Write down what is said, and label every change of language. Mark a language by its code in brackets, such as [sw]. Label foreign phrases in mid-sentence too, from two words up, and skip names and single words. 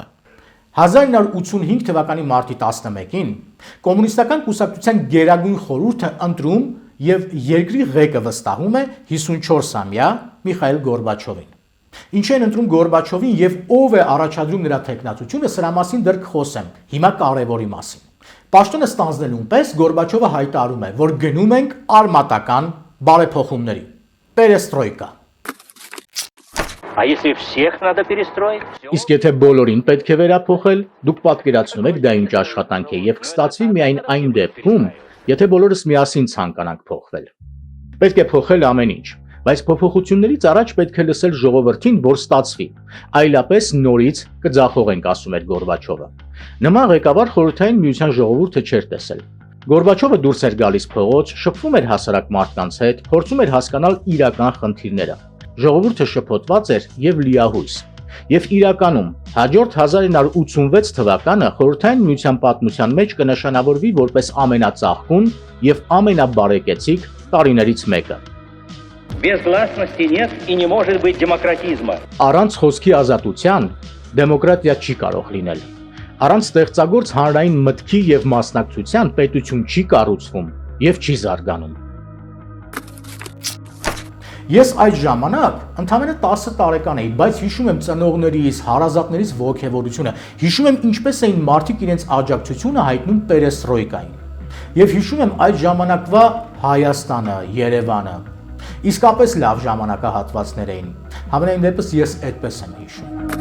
[hy] 1985 թվականի մարտի 11-ին Կոմունիստական կուսակցության Գերագույն խորհուրդը ընտրում եւ երկրի ղեկը վստահում է 54-ամյա Միխայիլ Գորբաչովին։ Ինչ են ընտրում Գորբաչովին եւ ով է առաջադրում նրա տեխնացությունը, սրա մասին դեռ կխոսեմ։ Հիմա կարևորի մասին։ Պաշտոնը ստանձնելուն պես Գորբաչովը հայտարարում է, որ գնում ենք արմատական բարեփոխումների։ Պերեստրոյկա։ [ru] А если всех надо перестроить? [hy] Իսկ եթե բոլորին պետք է վերափոխել, դուք պատկերացնում եք դա ինչ աշխատանք է եւ կստացվի միայն այն դեպքում, եթե բոլորս միասին ցանկանանք փոխվել։ Պետք է փոխել ամեն ինչ, բայց փոփոխություններից առաջ պետք է լսել ժողովրդին, որ ստացվի։ Այլապես նորից կձախողենք, ասում էր Գորբաչովը։ Նման ղեկավար Խորհրդային Միության ժողովուրդը չէր տեսել։ Գորբաչովը դուրս էր գալիս փողոց, շփվում էր հասարակ մարդկանց հետ, փորձում էր հասկանալ իրական խնդիրները։ Ժողովուրդը շփոթված էր եւ լիահույս։ Եվ իրականում հաջորդ 1986 թվականը Խորհրդային Միության պատմության մեջ կնշանավորվի որպես ամենածաղկուն եւ ամենաբարեկեցիկ տարիներից մեկը։ [ru] Без гласности нет и не может быть демократизма. [hy] Առանց խոսքի ազատության դեմոկրատիա չի կարող լինել։ Առանց ստեղծագործ հանրային մտքի եւ մասնակցության պետություն չի կառուցվում եւ չի զարգանում։ Ես այդ ժամանակ ընդամենը 10 տարեկան էի, բայց հիշում եմ ծնողներիս, հարազատներիս ողջևորությունը, հիշում եմ ինչպես էին մարդիկ իրենց աջակցությունը հայտնում պերեստրոյկային։ Եվ հիշում եմ այդ ժամանակվա Հայաստանը, Երևանը։ Իսկապես լավ ժամանակահատվածներ էին։ Համենայն դեպս ես այդպես եմ հիշում։